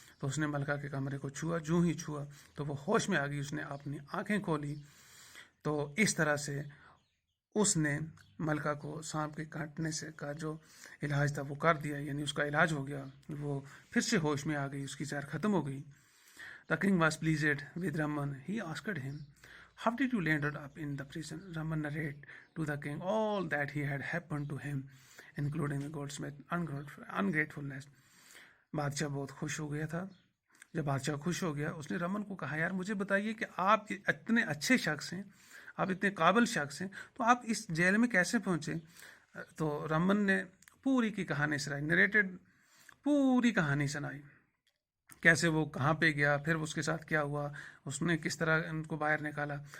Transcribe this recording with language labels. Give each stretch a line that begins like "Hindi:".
Hindi: तो उसने मलका के कमरे को छुआ, जूँ ही छुआ तो वो होश में आ गई, उसने अपनी आँखें खोली। तो इस तरह से उसने मलका को सांप के काटने से का जो इलाज था वो कर दिया, यानी उसका इलाज हो गया, वो फिर से होश में आ गई, उसकी जहर ख़त्म हो गई।
English: The king was pleased with Raman. He asked him, "How did you land up in the prison?" Raman narrated to the king all that he had happened to him, including the goldsmith ungratefulness.
Hindi: बादशाह बहुत खुश हो गया था। जब बादशाह खुश हो गया, उसने रमन को कहा, यार मुझे बताइए कि आप इतने अच्छे शख्स हैं, आप इतने काबिल शख्स हैं, तो आप इस जेल में कैसे पहुँचे? तो रमन ने पूरी की कहानी सुनाई, नरेटेड पूरी कहानी सुनाई, कैसे वो कहाँ पे गया, फिर उसके साथ क्या हुआ, उसने किस तरह उनको बाहर निकाला।